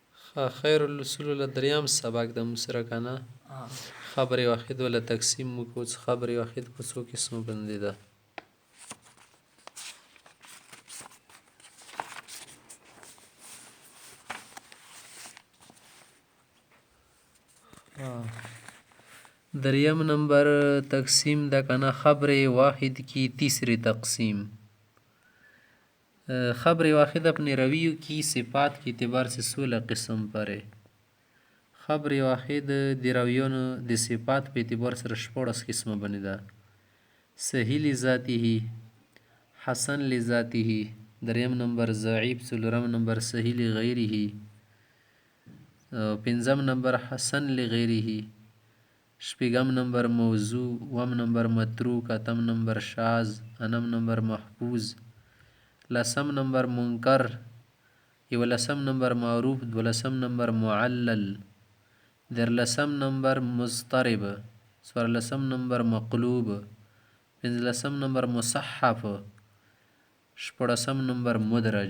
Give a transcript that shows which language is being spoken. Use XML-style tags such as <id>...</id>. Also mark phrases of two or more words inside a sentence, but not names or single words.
<ps>خیر الاصول له دریم سبق د سره کنه خبر واحد ولا تقسیم وکړو چې خبر واحد په څو قسمو باندې ده. دریم نمبر تقسیم ده کنه</ps> <ur>خبر واحد کی تیسری تقسیم. خبر واحد اپنے رویوں کی صفات کے اعتبار سے 16 قسم پر ہے.</ur> <ps>خبر واحد د رویونو د صفات په اعتبار سره 14 قسمه باندې ده. صحیح لذاته، حسن لذاته، دریم نمبر ضعیف، څلورم نمبر صحیح لغیره، پنځم نمبر حسن لغیره، شپږم نمبر موضوع، اووم نمبر متروک، اتم نمبر شاذ، انم نمبر محفوظ، لسم نمبر منکر، یولسم نمبر معروف، دولسم نمبر معلل، درلسم نمبر مضطرب، څوارلسم نمبر مقلوب، پنځلسم نمبر مصحف، شپږم نمبر مدرج.</ps>